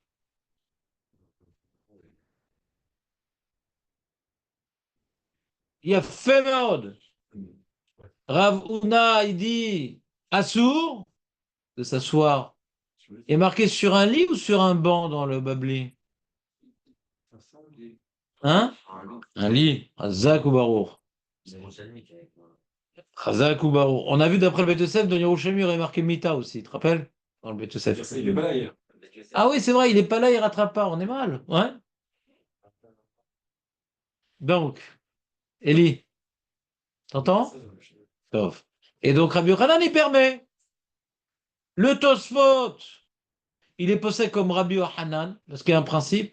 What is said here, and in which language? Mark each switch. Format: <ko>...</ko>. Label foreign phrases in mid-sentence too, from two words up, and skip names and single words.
<fr>Il y a Fémod. Rav Huna, il dit Assour, de s'asseoir, est marqué sur un lit ou sur un banc dans le Babli? Hein? Un lit.</fr> <he>חזק וברוך. חזק וברוך.</he> <fr>On a vu d'après le Beth Yosef, dans Yerushalmi, il y aurait marqué Mita aussi, tu te rappelles? Dans le Beth Yosef. Il est pas là hier. Ah oui, c'est vrai, il n'est pas là, il rattrape pas, on est mal. Ouais. Donc, Eli, t'entends? Tov. Et donc Rabbi Yochanan, il permet. Le Tosfot, il est possède comme Rabbi Yochanan, parce qu'il y a un principe.</fr>